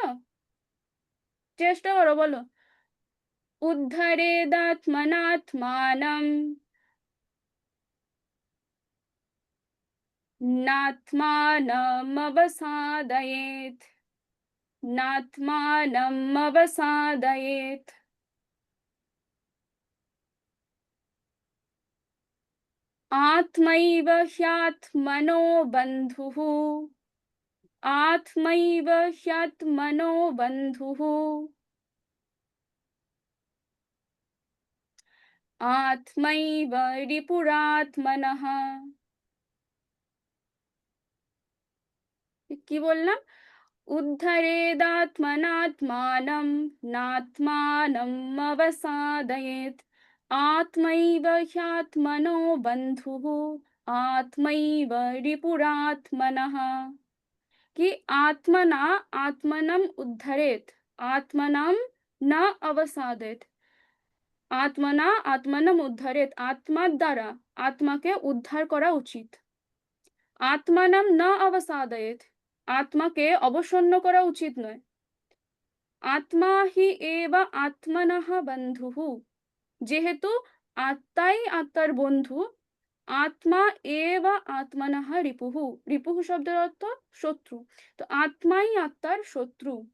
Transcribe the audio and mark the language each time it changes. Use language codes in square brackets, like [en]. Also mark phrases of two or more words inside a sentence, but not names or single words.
[bn] চেষ্টা করো বলো। [sa] উদ্ধরেদাত্মনাত্মানম নাত্মানমবসাদয়েৎ নাত্মানমবসাদয়েৎ आत्मैव ह्यात्मनो बन्धुः आत्मैव ह्यात्मनो बन्धुः आत्मैव रिपुरात्मनः। [bn] কি বললাম? [sa] উদ্ধরেদাত্মনাত্মানম নাত্মানমবসাদয়েৎ আত্মৈব হ্যাত্মনো বন্ধুঃ আত্মৈব রিপুরাত্মনঃ। कि आत्मना आत्मनम उद्धरेत, आत्मनाम ना अवसादेत। আত্মনা আত্মানম উদ্ধারেত, [bn] আত্মার দ্বারা আত্মাকে উদ্ধার করা উচিত। [sa] আত্মানাম না অবসাদয়েত, [bn] আত্মাকে অবসন্ন করা উচিত নয়। [sa] আত্মা হি এব আত্মনঃ বন্ধুঃ, [bn] যেহেতু আত্মাই আত্মার বন্ধু, [sa] আত্মা এব আত্মনঃ রিপুঃ, [bn] রিপুঃ শব্দের অর্থ শত্রু, তো আত্মাই আত্মার শত্রু।